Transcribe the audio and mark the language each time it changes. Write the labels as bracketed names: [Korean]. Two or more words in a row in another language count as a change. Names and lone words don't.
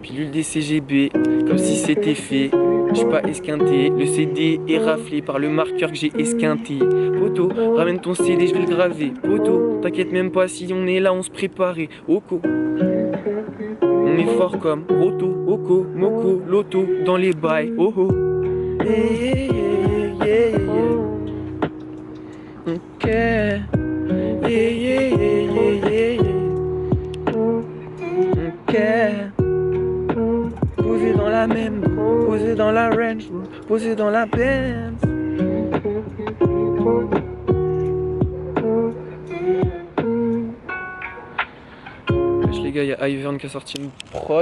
[French] Pilule des CGB, comme si c'était fait. J'suis pas esquinté, le CD est raflé par le marqueur que j'ai esquinté. Poto, ramène ton CD, je vais le graver. Poto, t'inquiète même pas si on est là, on se préparait. Oko, on est fort comme Roto, Oko, Moko, Loto, dans les bails. [English] Oh oh, yeah, yeah, yeah, yeah. Ok, yeah, yeah, yeah, yeah, yeah. Ok. [French] Posé dans la même, posé dans la range, posé dans la Benz. Wesh les gars, il y a Ivern qui a sorti une prod.